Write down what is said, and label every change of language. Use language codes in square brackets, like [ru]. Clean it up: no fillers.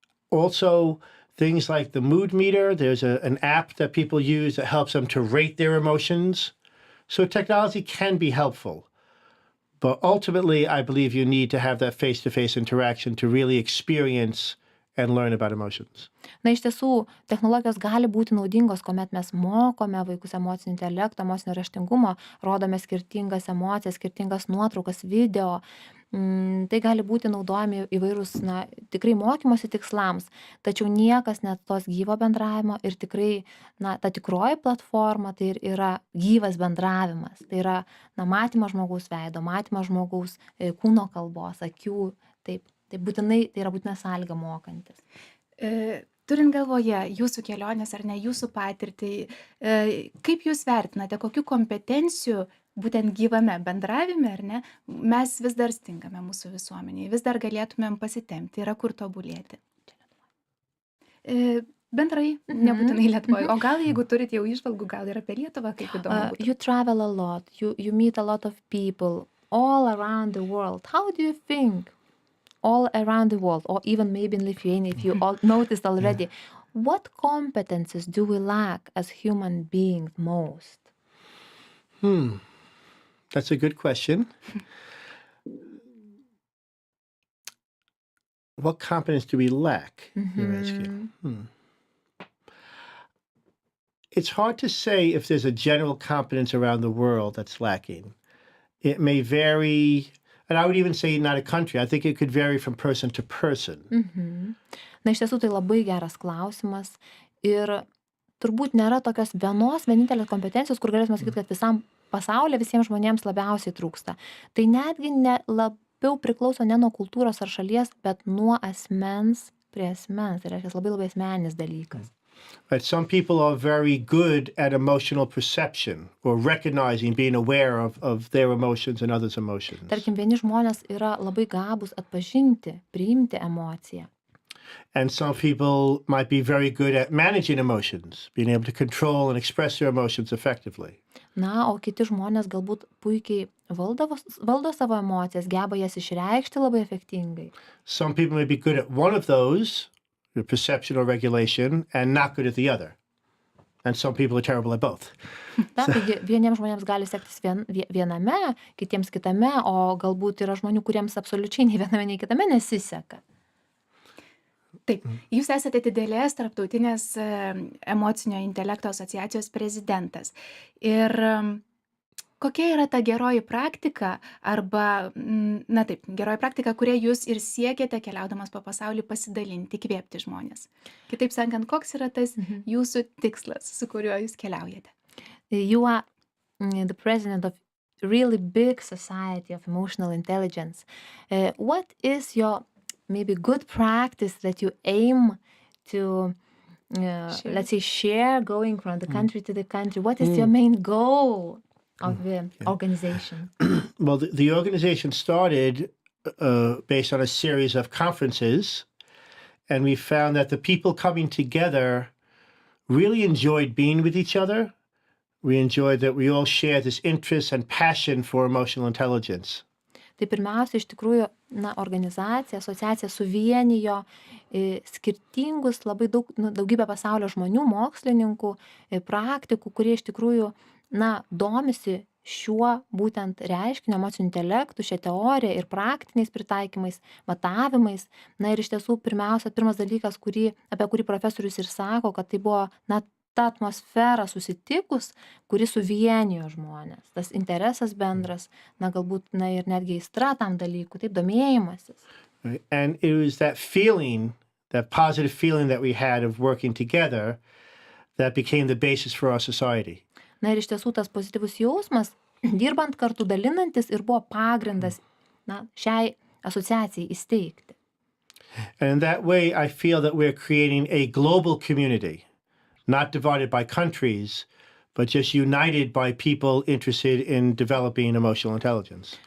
[en] Also, things like the mood meter, there's an app that people use that helps them to rate their emotions. So technology can be helpful. But ultimately, I believe you need to have that face-to-face interaction to really experience and learn about emotions. [lt] Na, iš tiesų, technologijos gali būti naudingos, kuomet mes mokome vaikus emocinio intelekto, emocinio raštingumo, rodome skirtingas emocijas, skirtingas nuotraukas, video. Tai gali būti naudojami įvairūs, tikrai mokymosi tikslams, tačiau niekas net tos gyvo bendravimo ir tikrai, ta tikroji platforma tai yra gyvas bendravimas. Tai yra, matymas žmogaus veido, matymas žmogaus kūno kalbos, akių, taip. Tai yra būtina sąlyga mokantis. Turint galvoje jūsų kelionės ar ne jūsų patirtį, kaip jūs vertinate, kokių kompetencijų būtent gyvame bendravime, ar ne, mes vis dar stingame mūsų visuomenėje, vis dar galėtumėm pasitempti, yra kur tobulėti? Bendrai, nebūtinai Lietuvoje. O gal jeigu turit jau įžvalgų, gal ir apie Lietuvą, kaip įdomu būtų. [en] You travel a lot, you meet a lot of people all around the world. How do you think all around the world, or even maybe in Lithuania, if you all noticed already, what competences do we lack as human beings most? That's a good question. What competence do we lack? You're asking. It's hard to say if there's a general competence around the world that's lacking. It may vary, and I would even say not a country. I think it could vary from person to person. [lt] Na, iš tiesų tai labai geras klausimas ir turbūt nėra tokios vienintelės kompetencijos, kur galėtume sakyti, kad visam pasaulyje visiems žmonėms labiausiai trūksta. Tai netgi labiau priklauso ne nuo kultūros ar šalies, bet nuo asmens prie asmens. Tai reiškia labai asmeninis dalykas. [en] Right. Some people are very good at emotional perception or recognizing, being aware of their emotions and others' emotions. [lt] Tarkim, vieni žmonės yra labai gabūs atpažinti, priimti emociją. [en] And some people might be very good at managing emotions, being able to control and express their emotions effectively. [lt] Na, o kiti žmonės galbūt puikiai valdo savo emocijas, geba jas išreikšti labai efektingai. [en] Some people may be good at one of those, the perception or regulation, and not good at the other. And some people are terrible at both. [lt] Na, taigi vieniems žmonėms gali sektis viename, kitiems kitame, o galbūt yra žmonių, kuriems absoliučiai nei viename, nei kitame nesiseka. Taip, jūs esate didelės Tarptautinės emocinio intelekto asociacijos prezidentas. Ir kokia yra ta geroji praktika arba, geroji praktika, kurią jūs ir siekiate keliaudamas po pasaulį pasidalinti, įkvėpti žmonės? Kitaip sakant, koks yra tas jūsų tikslas, su kuriuo jūs keliaujate? [en] You are the president of really big society of emotional intelligence. What is your maybe good practice that you aim to, let's say, share going from the country to the country? What is your main goal of the organization? Well, the organization started based on a series of conferences, and we found that the people coming together really enjoyed being with each other. We enjoyed that we all shared this interest and passion for emotional intelligence. [lt] Tai pirmiausia, iš tikrųjų, organizacija, asociacija suvienijo skirtingus daugybę pasaulio žmonių, mokslininkų, praktikų, kurie iš tikrųjų, domisi šiuo būtent reiškiniu, emociniu intelektu, šią teoriją ir praktiniais pritaikymais, matavimais. Na ir iš tiesų, pirmas dalykas, apie kurį profesorius ir sako, kad tai buvo, ta atmosfera susitikus, kuri suvienijo žmonės. Tas interesas bendras, galbūt, ir netgi aistra tam dalykui, taip, domėjimasis. [en] And it was that feeling, that positive feeling that we had of working together that became the basis for our society. [lt] Na ir iš tiesų tas pozityvus jausmas, dirbant kartu, dalinantis, ir buvo pagrindas, šiai asociacijai įsteigti. [en] And in that way, I feel that we're creating a global community. Not divided by countries, but just united by people interested in developing emotional intelligence.